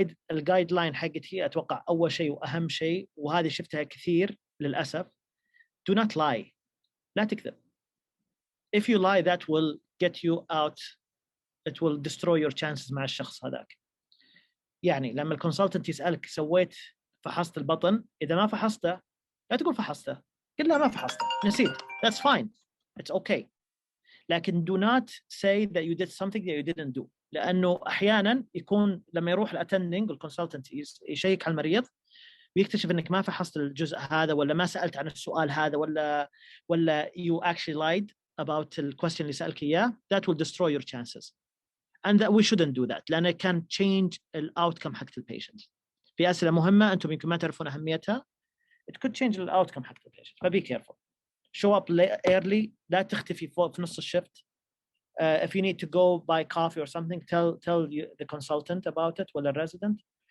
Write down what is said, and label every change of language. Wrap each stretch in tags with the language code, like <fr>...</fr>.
<ar>الجايد لاين حقتي اتوقع اول شيء واهم شيء، وهذه شفتها كثير للاسف.</ar> <en>Do not lie.</en> <ar>لا تكذب.</ar> <en>If you lie, that will get you out. It will destroy your chances</en> <ar>مع الشخص هذاك. يعني لما الكونسلتنت يسالك سويت فحصت البطن، اذا ما فحصته لا تقول فحصته، قل له ما فحصته نسيت.</ar> <en>That's fine. It's okay.</en> <ar>لكن</ar> <en>do not say that you did something that you didn't do.</en> <ar>لانه احيانا يكون لما يروح الاتندنج والكونسلتنت يشيك على المريض ويكتشف انك ما فحصت الجزء هذا، ولا ما سالت عن السؤال هذا، ولا</ar> <en>you actually lied about the question</en> <ar>اللي سالك اياه.</ar> <en>That will destroy your chances, and that we shouldn't do that</en> <ar>لانه</ar> <en>can change the outcome</en> <ar>حق البيشنت. في اسئله مهمه انتم يمكن ما تعرفون اهميتها.</ar> <en>It could change the outcome</en> <ar>حق البيشنت. فبي</ar> <en>careful. Show up early.</en> <ar>لا تختفي في نص الشفت.</ar> <en>If you need to go buy coffee or something, tell the consultant about it</en> <ar>ولا</ar> <en>resident.</en>